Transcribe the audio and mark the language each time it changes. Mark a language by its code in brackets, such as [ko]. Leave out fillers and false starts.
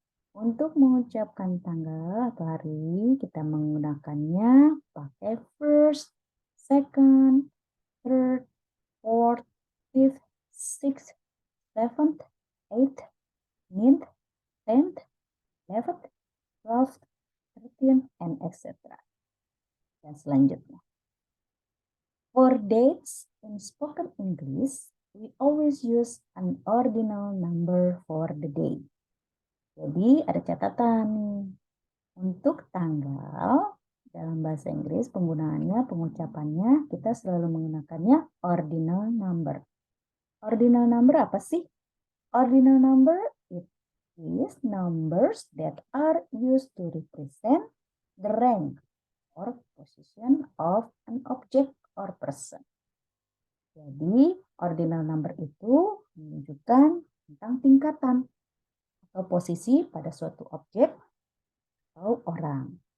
[id] Untuk mengucapkan tanggal atau hari, kita menggunakannya pakai [en] first, second, third, fourth, fifth, sixth, seventh, eighth, ninth, 10th, 11th, 12th, 13th, and etc. [id] Dan selanjutnya. [en] For dates in spoken English, we always use an ordinal number for the day. [id] Jadi ada catatan nih. Untuk tanggal dalam bahasa Inggris penggunaannya, pengucapannya kita selalu menggunakannya ordinal number. Ordinal number apa sih? [en] Ordinal number it is numbers that are used to represent the rank or position of an object or person. [id] Jadi ordinal number itu menunjukkan tentang tingkatan atau posisi pada suatu objek atau orang.